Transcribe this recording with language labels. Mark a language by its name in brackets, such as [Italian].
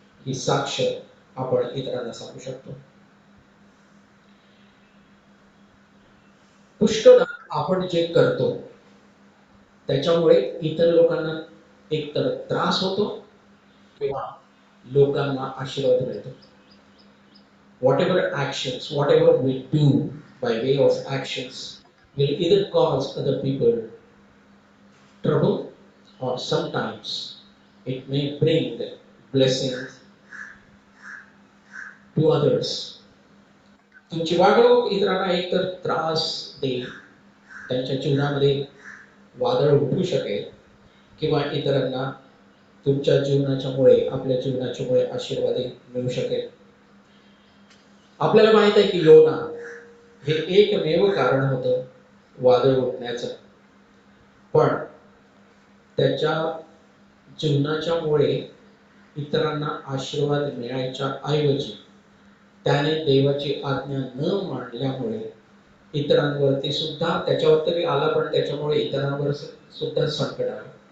[Marathi] ही साक्ष आपण इतरांना सांगू शकतो. पुष्कळ आपण जे करतो त्याच्यामुळे इतर लोकांना एकतर त्रास होतो किंवा लोकांना आशीर्वाद मिळतो. [English] Whatever we do by way of actions will either cause other people trouble or sometimes it may bring blessings to others. [Marathi] तुमची वागणूक इतरांना एकतर त्रास देईल, त्यांच्या जीवनामध्ये वादळ उठू शकेल, किंवा इतरांना तुमच्या जीवनाच्यामुळे, आपल्या जीवनाच्यामुळे आशीर्वाद मिळू शकेल. आपल्याला माहित आहे की योना हे एकमेव कारण होतं वादळ उठण्याचं, पण त्याच्या जीवनाच्यामुळे इतरांना आशीर्वाद मिळायच्या ऐवजी त्याने देवाची आज्ञा न मानल्यामुळे इतरांवरती सुद्धा, त्याच्यावर तरी आला पण त्याच्यामुळे इतरांवर सुद्धा संकट आलं.